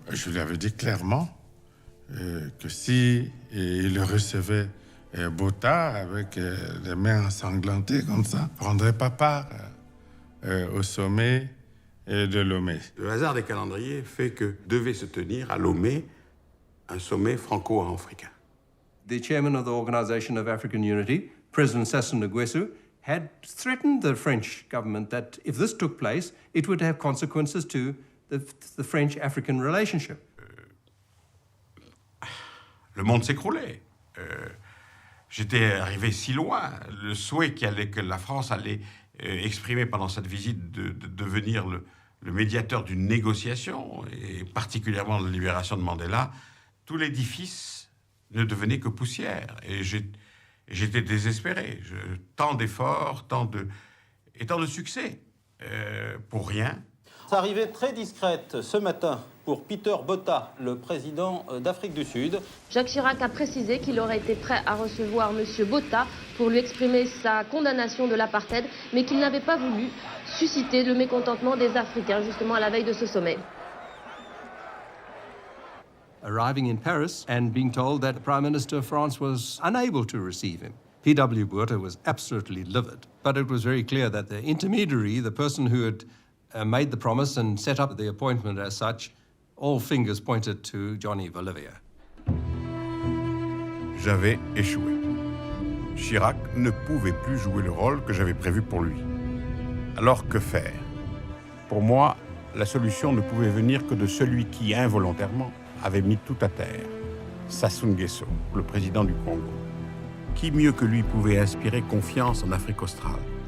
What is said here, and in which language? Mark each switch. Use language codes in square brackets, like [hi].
[fr] Je lui avais dit clairement que si il le recevait Botha avec les mains ensanglantées comme ça, ne prendrait pas part au sommet de Lomé. Le hasard des calendriers fait que devait se tenir à Lomé un sommet franco-africain. [en] The chairman of the Organization of African Unity, President Sassou Nguesso, had threatened the French government that if this took place, it would have consequences to the French-African relationship. [fr] Le monde s'écroulait. J'étais arrivé si loin. Le souhait que la France allait exprimer pendant cette visite de devenir le médiateur d'une négociation, et particulièrement de la libération de Mandela, tout l'édifice ne devenait que poussière. Et j'étais désespéré. Tant d'efforts, tant de succès, pour rien. Arrivée très discrète ce matin pour Peter Botha, le président d'Afrique du Sud. Jacques Chirac a précisé qu'il aurait été prêt à recevoir M. Botha pour lui exprimer sa condamnation de l'apartheid, mais qu'il n'avait pas voulu susciter le mécontentement des Africains, justement à la veille de ce sommet. [en] Arriving in Paris and being told that the Prime Minister of France was unable to receive him. P.W. Botha was absolutely livid, but it was very clear that the intermediary, the person who had made the promise and set up the appointment as such, all fingers pointed to Johnny Bolivia. [fr] J'avais échoué. Chirac ne pouvait plus jouer le rôle que j'avais prévu pour lui. Alors que faire? Pour moi, la solution ne pouvait venir que de celui qui, involontairement, avait mis tout à terre. Sassou Nguesso, le président du Congo. Qui mieux que lui pouvait inspirer confiance en Afrique australe?